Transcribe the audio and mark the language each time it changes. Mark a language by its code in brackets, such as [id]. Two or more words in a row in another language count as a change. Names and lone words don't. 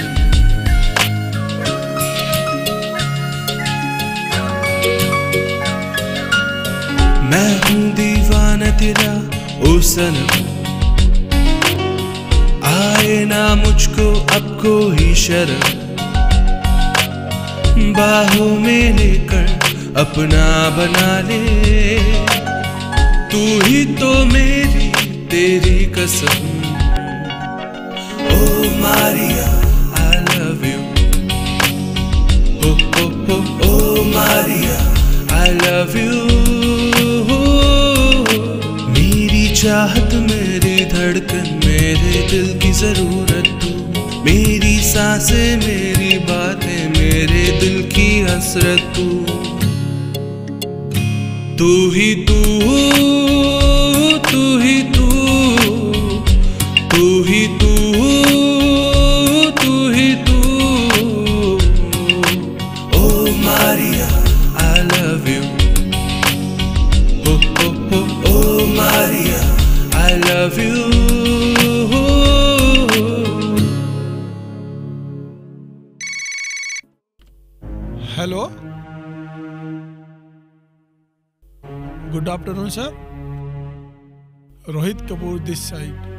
[hi] मैं हूँ दीवाना तेरा ओ सनम, आए ना मुझको अब कोई शर्म, बाहों में लेकर अपना बना ले। तू ही तो मेरी तेरी कसम। ओ मारिया [en] I love you, [hi] ओ मारिया [en] I love you। [hi] मेरी चाहत मेरी धड़कन मेरे दिल की जरूरत तू, मेरी सांसें मेरी बातें मेरे दिल की हसरत तू। तू ही तू, तू ही तू, तू ही तू, तू ही तू। ओ मारिया [en] I love you, [hi] ओ मारिया [en] I love you। Hello, good afternoon sir, Rohit Kapoor this side.